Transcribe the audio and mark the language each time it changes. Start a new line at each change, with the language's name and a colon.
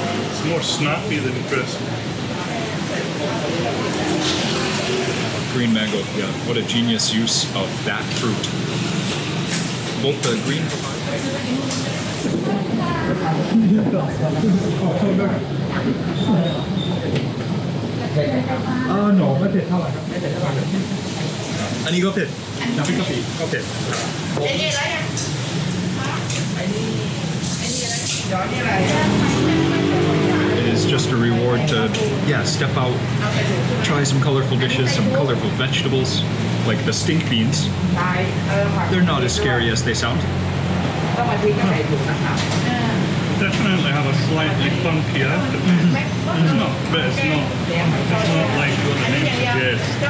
English: It's more snappy than crisp. Green mango, yeah. What a genius use of that fruit. Both the green no,
Thai: ไม่เผ็ดเท่าไหร่ครับไม่เผ็ดเท่าไหร่อันนี้ก็เผ็ด
English: น้ำพริกกะปิก็เผ็ด It is just a reward to, step out, try some colorful dishes, some colorful vegetables, like the stink beans. They're not as scary as they sound. Definitely have a slightly funky aftertaste. It's not, but it's not like what the name suggests.